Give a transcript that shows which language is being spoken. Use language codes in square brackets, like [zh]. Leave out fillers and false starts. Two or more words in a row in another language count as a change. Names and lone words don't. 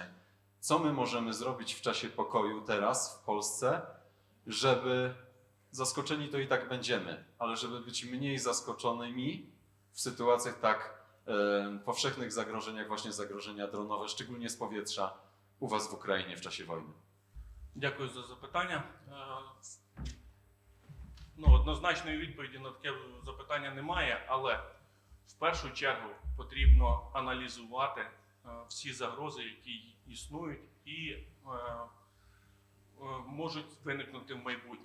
[pl] Co my możemy zrobić w czasie pokoju teraz w Polsce, żeby zaskoczeni to i tak będziemy, ale żeby być mniej zaskoczonymi w sytuacjach tak powszechnych zagrożeń, jak właśnie zagrożenia dronowe, szczególnie z powietrza u Was w [uk] Україні в часі війни? Дякую за запитання. Однозначної відповіді на таке запитання немає, але в першу чергу потрібно аналізувати всі загрози, які існують і можуть виникнути в майбутньому.